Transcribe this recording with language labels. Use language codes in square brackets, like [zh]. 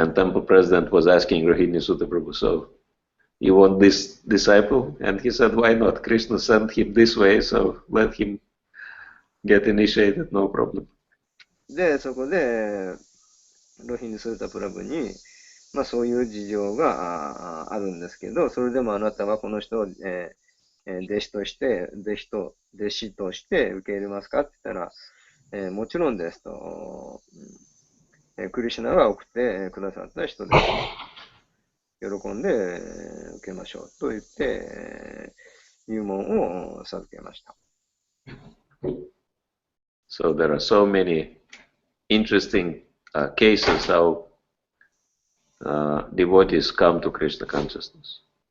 [en] And Temple President was asking Rohini Sutta Prabhu, so you want this disciple? And he said, why not? Krishna sent him this way, so let him get initiated, no problem. [ja] で、そこで、ロヒニスータプラブに、まあそういう事情があるんですけど、それでもあなたはこの人を、弟子として、弟子として受け入れますかって言ったら、もちろんですと、クリシュナが送ってくださった人です。喜んで受けましょうと言って、入門を授けました。 [en] So there are so many interesting cases how devotees come to Krishna consciousness.